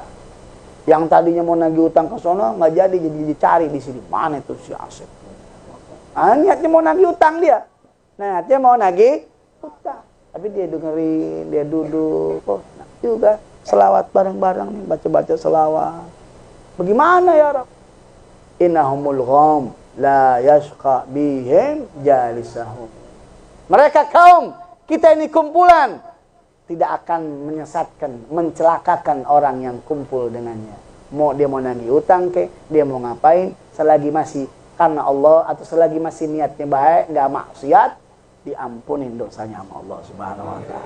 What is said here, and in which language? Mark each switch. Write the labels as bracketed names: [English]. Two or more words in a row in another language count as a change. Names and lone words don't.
[Indonesian] Yang tadinya mau nagih utang ke sono nggak jadi dicari di sini. Mana itu si Asep? Niatnya mau nagih utang dia. Niatnya mau nagih utang. Tapi dia dengerin, dia duduk. Oh, enak juga. Selawat bareng-bareng nih, baca-baca selawat. Bagaimana [Arabic] يا رب? إنهم القوم لا يشقى بهم جليسهم. [Indonesian] Mereka kaum, kita ini kumpulan, tidak akan menyesatkan, mencelakakan orang yang kumpul dengannya. Dia mau nagih utang ke, dia mau ngapain, selagi masih karena Allah atau selagi masih niatnya baik, nggak maksiat, diampunin dosanya sama Allah [Arabic] سبحانه وتعالى.